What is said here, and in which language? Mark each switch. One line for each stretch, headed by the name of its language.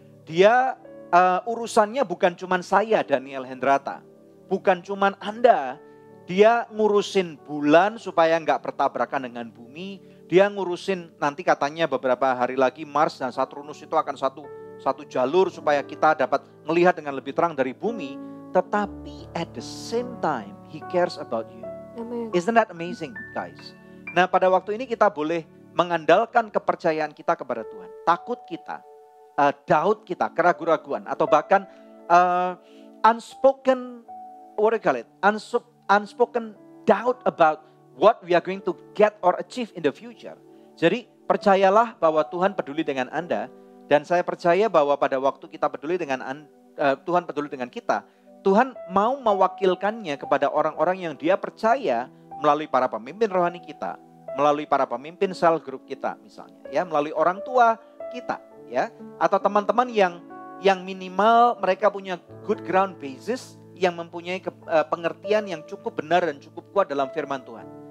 Indonesian: Dia urusannya bukan cuman saya Daniel Hendrata. Bukan cuman Anda. Dia ngurusin bulan supaya nggak bertabrakan dengan bumi. Dia ngurusin nanti katanya beberapa hari lagi Mars dan Saturnus itu akan satu jalur supaya kita dapat melihat dengan lebih terang dari bumi. Tetapi
English: at the same time, He cares about you. Amen. Isn't that amazing, guys?
Indonesian: Nah, pada waktu ini kita boleh mengandalkan kepercayaan kita kepada Tuhan. Takut kita, doubt kita, keraguan-raguan, atau bahkan
English: unspoken, what do you call it? Unspoken doubt about what we are going to get or achieve in the future.
Indonesian: Jadi percayalah bahwa Tuhan peduli dengan Anda, dan saya percaya bahwa pada waktu kita peduli dengan Tuhan peduli dengan kita, Tuhan mau mewakilkannya kepada orang-orang yang Dia percaya melalui para pemimpin rohani kita, melalui para pemimpin sel grup kita misalnya, ya, melalui orang tua kita, ya, atau teman-teman yang minimal mereka punya
English: good ground basis,
Indonesian: yang mempunyai pengertian yang cukup benar dan cukup kuat dalam firman Tuhan.